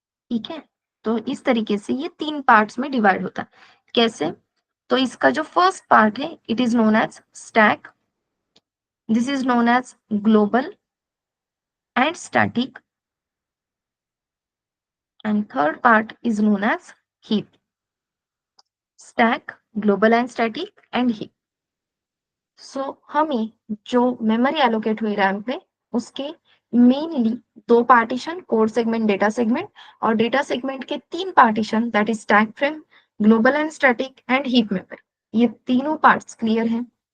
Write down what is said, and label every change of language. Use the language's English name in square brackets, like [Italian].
[Hindi] ठीक है, तो इस तरीके से ये तीन पार्ट्स में डिवाइड होता है। कैसे? तो इसका जो फर्स्ट पार्ट है [English] It is known as stack, this is known as global and static, and third part is known as heap. Stack, global and static and heap. [Hindi] So हमें जो मेमोरी एलोकेट हुई रैम पे उसके mainly दो partition, code segment, data segment, और data segment के तीन partition that is stack frame, global and static and heap memory. ये तीनों पार्ट्स क्लियर हैं?